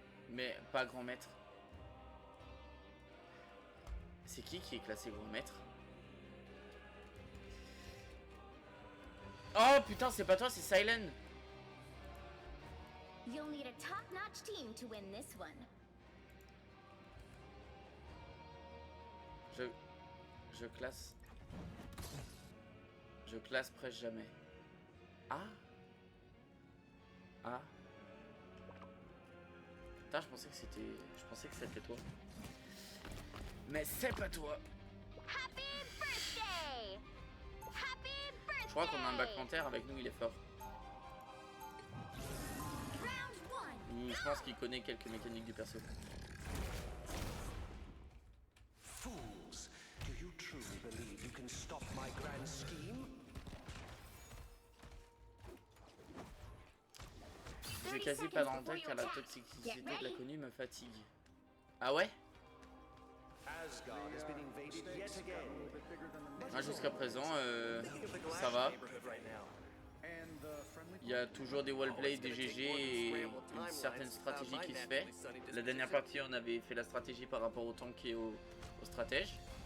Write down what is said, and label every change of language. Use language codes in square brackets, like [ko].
[fr] Mais pas grand maître. C'est qui est classé grand maître? Oh putain, c'est pas toi, c'est Silent. [en] You'll need a top-notch team to win this one. [fr] Je classe. Je classe presque jamais. Ah. Ah. Putain, je pensais que c'était toi. Mais c'est pas toi. [en] Happy birthday! Happy birthday! [fr] Je crois qu'on a un Black Panther avec nous, il est fort. [en] Round 1. [fr] Ou je pense qu'il connaît quelques mécaniques du perso. [en] Fools, do you truly believe you can stop my grand scheme? [fr] J'ai quasi pas dans le tête car la toxicité de l'inconnu me fatigue. Ah ouais? [en] Asgard has been invaded yet again. [fr] Ah, jusqu'à présent, ça va. Il y a toujours des wallplays, des GG et une certaine stratégie qui se fait. La dernière partie, on avait fait la stratégie par rapport au tank et au stratège.